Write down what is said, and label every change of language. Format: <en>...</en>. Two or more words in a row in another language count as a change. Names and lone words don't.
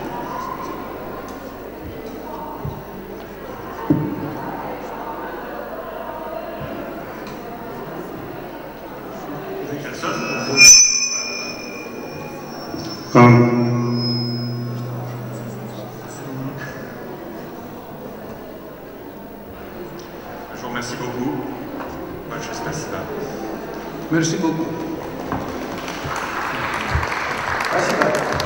<fr>Je vous remercie beaucoup.</fr> <ru>Большое спасибо.</ru> <fr>Merci beaucoup.</fr> <ru>Спасибо.</ru>